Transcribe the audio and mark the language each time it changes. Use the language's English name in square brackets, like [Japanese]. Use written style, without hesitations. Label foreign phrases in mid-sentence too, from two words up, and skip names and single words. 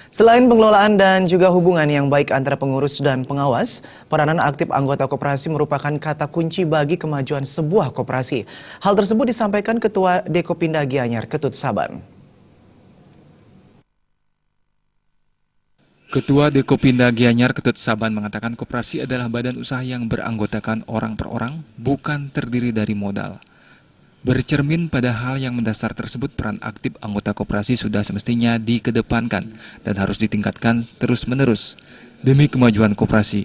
[Indonesian] Selain pengelolaan dan juga hubungan yang baik antara pengurus dan pengawas, peranan aktif anggota koperasi merupakan kata kunci bagi kemajuan sebuah koperasi. Hal tersebut disampaikan Ketua Dekopinda Gianyar, Ketut Saban. Ketua Dekopinda Gianyar Ketut Saban mengatakan koperasi adalah badan usaha yang beranggotakan orang per orang, bukan terdiri dari modal. Bercermin pada hal yang mendasar tersebut, peran aktif anggota koperasi sudah semestinya dikedepankan dan harus ditingkatkan terus-menerus demi kemajuan koperasi.